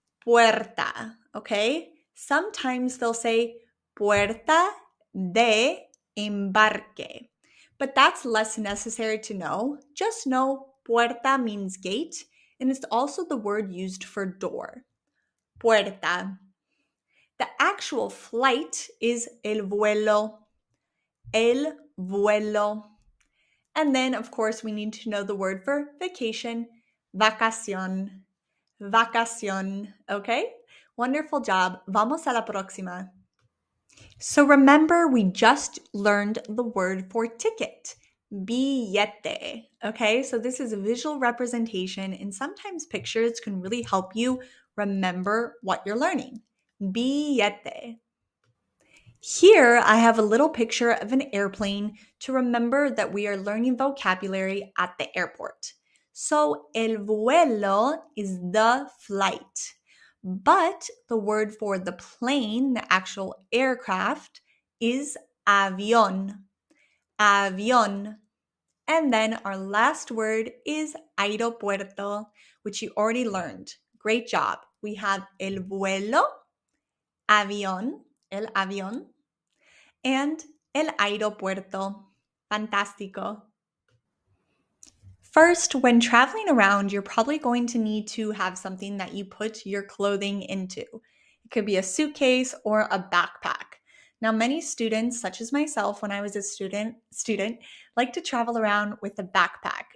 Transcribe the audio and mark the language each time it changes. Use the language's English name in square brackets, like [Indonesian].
[English] Puerta, okay? Sometimes they'll say puerta de embarque, but that's less necessary to know. Just know puerta means gate, and it's also the word used for door. [Spanish] Puerta. [English] The actual flight is el vuelo. El vuelo. And then, of course, we need to know the word for vacation, vacación. [Spanish] Vacación, okay? [English] Wonderful job. [Spanish] Vamos a la próxima. [English] So remember, we just learned the word for ticket, billete, okay? So this is a visual representation, and sometimes pictures can really help you remember what you're learning. Billete. Here, I have a little picture of an airplane to remember that we are learning vocabulary at the airport. So, el vuelo is the flight. But the word for the plane, the actual aircraft, is avión. Avión. And then our last word is aeropuerto, which you already learned. Great job. We have el vuelo, avión, el avión, and el aeropuerto. [Spanish] Fantástico. [English] First, when traveling around, you're probably going to need to have something that you put your clothing into. It could be a suitcase or a backpack. Now, many students, such as myself when I was a student, like to travel around with a backpack.